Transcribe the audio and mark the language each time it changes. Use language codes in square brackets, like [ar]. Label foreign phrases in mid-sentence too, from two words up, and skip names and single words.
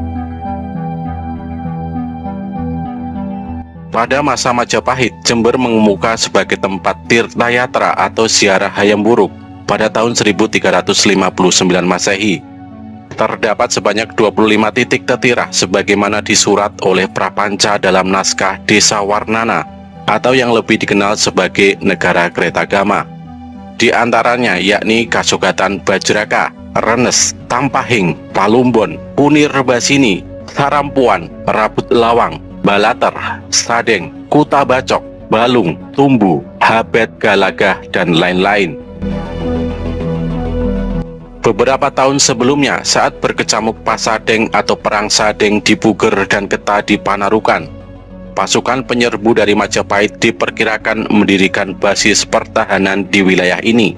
[id] Pada masa Majapahit, Jember mengemuka sebagai tempat tirtayatra atau ziarah hayam buruk pada tahun 1359 Masehi. Terdapat sebanyak 25 titik tetirah sebagaimana disurat oleh Prapanca dalam naskah Desa Warnana atau yang lebih dikenal sebagai Negara Kretagama. Di antaranya yakni Kasugatan Bajraka, Renes, Tampahing, Palumbon, Punir Basini, Sarampuan, Rabut Lawang, Balater, Sadeng, Kuta Bacok, Balung, Tumbu, Habet Galagah, dan lain-lain. Beberapa tahun sebelumnya, saat berkecamuk Pasadeng atau Perang Sadeng di Puger dan Keta di Panarukan, pasukan penyerbu dari Majapahit diperkirakan mendirikan basis pertahanan di wilayah ini.